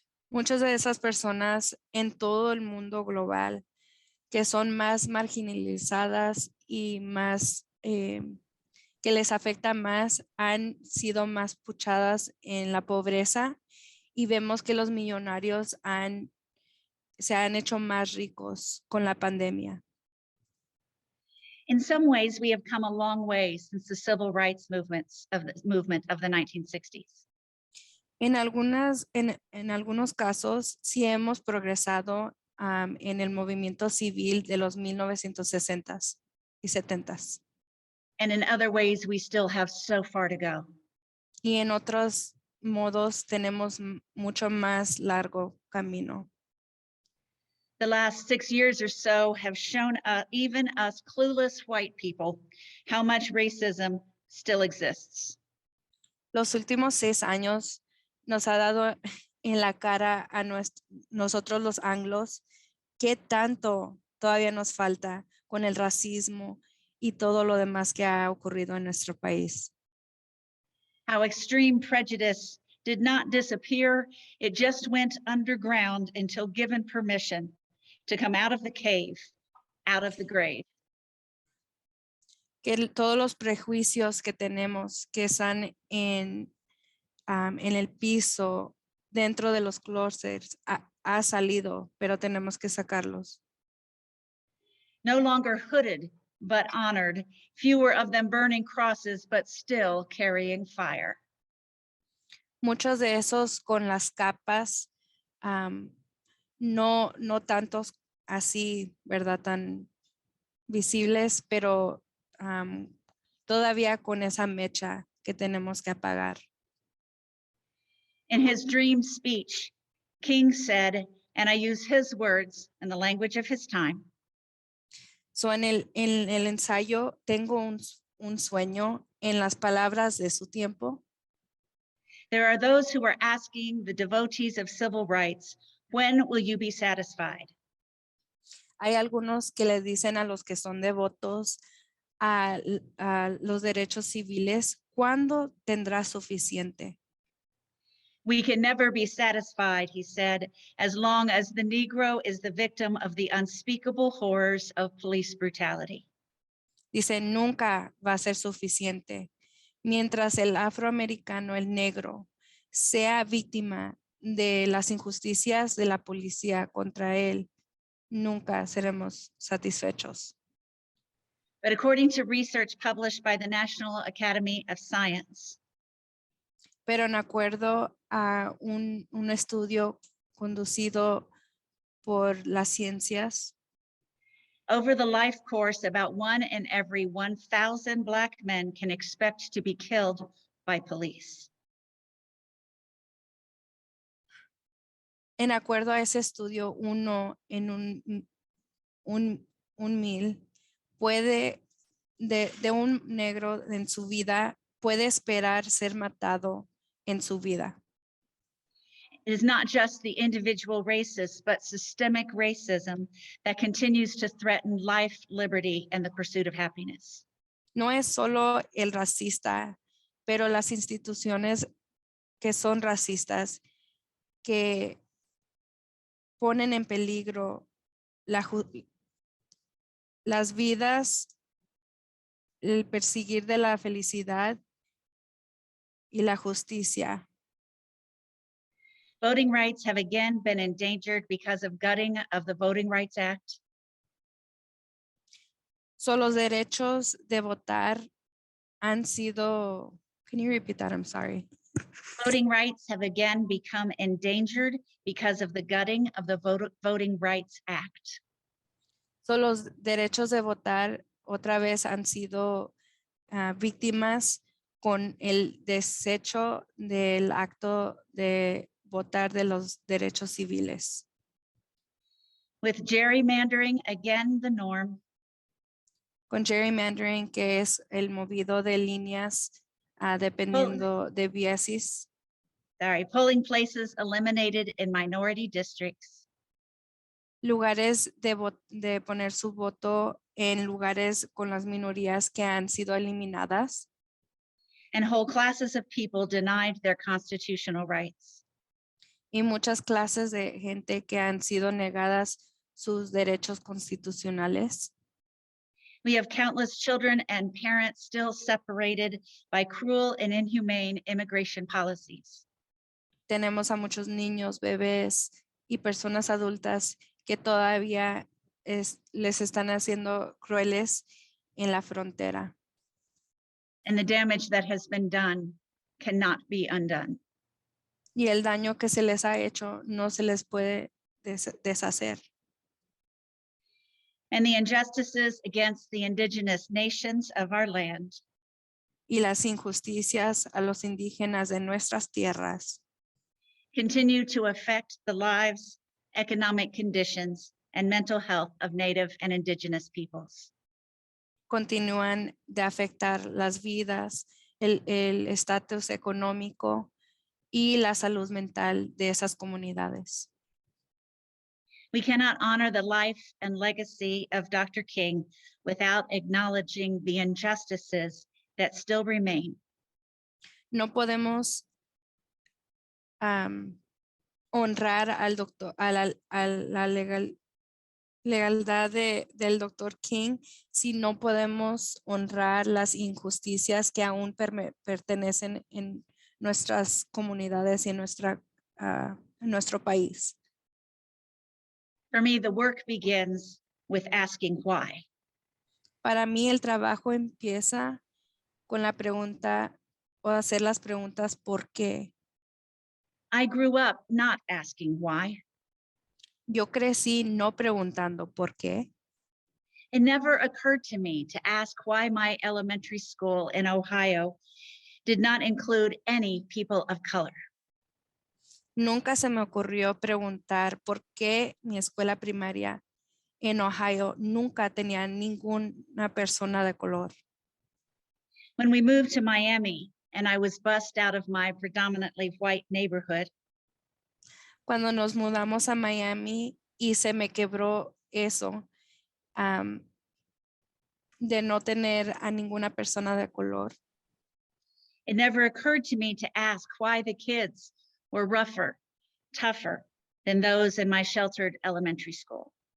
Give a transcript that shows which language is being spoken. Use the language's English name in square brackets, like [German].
[Spanish] Muchas de esas personas en todo el mundo global que son más marginalizadas y más que les afecta más han sido más puchadas en la pobreza y vemos que los millonarios se han hecho más ricos con la pandemia. [English] In some ways, we have come a long way since the civil rights movement of the 1960s. [Spanish] En algunos casos sí hemos progresado en el movimiento civil de los 1960s y 70s. [English] And in other ways, we still have so far to go. [Spanish] Y en otros modos tenemos mucho más largo camino. [English] The last 6 years or so have shown even us clueless white people how much racism still exists. [Spanish] Los últimos 6 años nos ha dado en la cara a nosotros los anglos qué tanto todavía nos falta con el racismo y todo lo demás que ha ocurrido en nuestro país. [English] How extreme prejudice did not disappear, it just went underground until given permission to come out of the cave, out of the grave. [Spanish] Que todos los prejuicios que tenemos que están en el piso, dentro de los closets, ha salido, pero tenemos que sacarlos. [English] No longer hooded, but honored, fewer of them burning crosses, but still carrying fire. [Spanish] Muchos de esos con las capas, no tantos así, ¿verdad? Tan visibles, pero todavía con esa mecha que tenemos que apagar. [English] In his dream speech, King said, and I use his words in the language of his time, [Spanish] So en el ensayo tengo un sueño en las palabras de su tiempo. [English] there are those who are asking the devotees of civil rights, when will you be satisfied? [Spanish] Hay algunos que le dicen a los que son devotos a los derechos civiles, ¿cuándo tendrás suficiente? [English] We can never be satisfied, he said, as long as the Negro is the victim of the unspeakable horrors of police brutality. [Spanish] Dice, nunca va a ser suficiente. Mientras el afroamericano, el negro, sea víctima de las injusticias de la policía contra él, nunca seremos satisfechos. [English] But according to research published by the National Academy of Science, [Spanish] Pero en acuerdo a un estudio conducido por las ciencias, [English] over the life course, about 1 in every 1,000 Black men can expect to be killed by police. [Spanish] en acuerdo a ese estudio, uno en un 1000 puede, de un negro en su vida, puede esperar ser matado en su vida. [English] It is not just the individual racist, but systemic racism that continues to threaten life, liberty, and the pursuit of happiness. [Spanish] No es solo el racista, pero las instituciones que son racistas, que ponen en peligro las vidas, el perseguir de la felicidad y la justicia. [English] Voting rights have again been endangered because of gutting of the Voting Rights Act. [Spanish] So los derechos de votar han sido, [English] can you repeat that? I'm sorry. Voting rights have again become endangered because of the gutting of the Voting Rights Act. [Spanish] So los derechos de votar otra vez han sido víctimas con el desecho del acto de votar de los derechos civiles. [English] With gerrymandering again the norm, [Spanish] Con gerrymandering, que es el movido de líneas dependiendo de biases. [English] polling places eliminated in minority districts, [Spanish] Lugares de poner su voto en lugares con las minorías que han sido eliminadas. [English] and whole classes of people denied their constitutional rights. [Spanish] Y muchas clases de gente que han sido negadas sus derechos constitucionales. [English] We have countless children and parents still separated by cruel and inhumane immigration policies. [Spanish] Tenemos a muchos niños, bebés y personas adultas que todavía les están haciendo crueles en la frontera. [English] And the damage that has been done cannot be undone. [Spanish] Y el daño que se les ha hecho no se les puede deshacer. [English] And the injustices against the indigenous nations of our land [Spanish] Y las injusticias a los indígenas de nuestras tierras [English] continue to affect the lives, economic conditions, and mental health of Native and indigenous peoples. [Spanish] continúan de afectar las vidas, el estatus económico y la salud mental de esas comunidades. [English] We cannot honor the life and legacy of Dr. King without acknowledging the injustices that still remain. [Spanish] No podemos honrar al doctor, a la legalidad del doctor King si no podemos honrar las injusticias que aún pertenecen en nuestras comunidades y en nuestro país. [English] For me, the work begins with asking why. [Spanish] Para mí el trabajo empieza con la pregunta o hacer las preguntas ¿por qué? [English] I grew up not asking why. [Spanish] Yo crecí no preguntando por qué. [English] It never occurred to me to ask why my elementary school in Ohio did not include any people of color. [Spanish] Nunca se me ocurrió preguntar por qué mi escuela primaria en Ohio nunca tenía ninguna persona de color. [English] When we moved to Miami and I was bussed out of my predominantly white neighborhood, [Spanish] Cuando nos mudamos a Miami y se me quebró eso de no tener a ninguna persona de color. [English] it never occurred to me to ask why the kids were rougher, tougher than those in my sheltered elementary school.